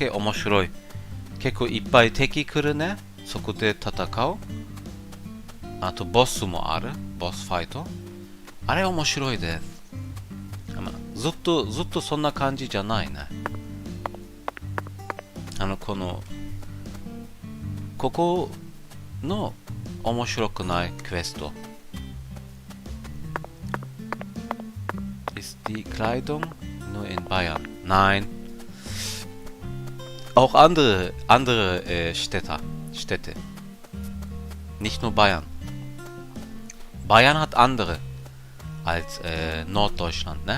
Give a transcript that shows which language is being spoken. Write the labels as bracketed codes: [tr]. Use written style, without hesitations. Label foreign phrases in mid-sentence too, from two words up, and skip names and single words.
[ja] け面白い結構いっぱい敵来るねそこで戦うあとボスもあるボスファイトあれ面白いですずっとそんな感じじゃないねここの面白くないクエスト [de] Ist die Kleidung nur in Bayern? Nein. Auch andere Städte. Nicht nur Bayern. Bayern hat andere als Norddeutschland, ne?